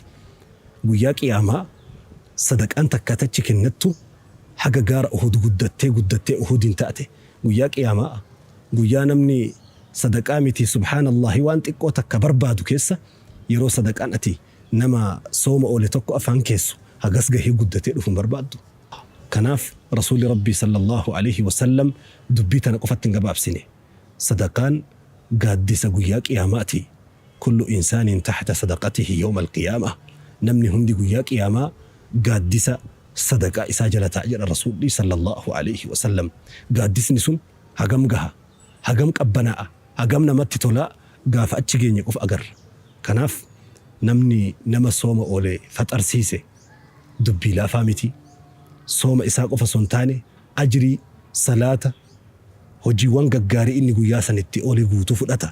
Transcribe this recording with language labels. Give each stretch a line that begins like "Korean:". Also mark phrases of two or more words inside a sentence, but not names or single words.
Oromo: Guyyaa qiyaamaa sadaqaan takkaatachi kennattu haga gaara Uhud guddattee Uhudin taate. Guyyaa qiyaamaa guyyaa namni sadaqaa miti subhaanallahi waan xiqqoo takka barbaadu keessa yeroo sadaqaan ati nama sooma oole tokko afaan keessu hagas gahee guddatee dhufuun barbaaddu. Kanaaf rasuuli rabbii
Arabic: صلى الله عليه وسلم
Oromo: dubbii tana qofatti hin gabaabsine. Sadaqaan gaaddisa guyyaa qiyaamaati.
Arabic: كل إنسان تحت صدقته يوم القيامة.
Oromo: Namni hundi guyyaa qiyaamaa gaaddisa sadaqaa isaa jala ta'a jedha rasuulli
Arabic: صلى الله عليه وسلم.
Oromo: Gaaddisni sun hagam gaha, hagam qabbanaa'a, hagam namatti tolaa gaafa achi geenye qofa agarra. Kanaaf namni nama sooma oole faxarsiise dubbii laafaa miti. Sooma isaa qofa son taane ajrii salaata hojiiwwan gaggaarii inni guyyaa sanitti oole guutuu fudhata.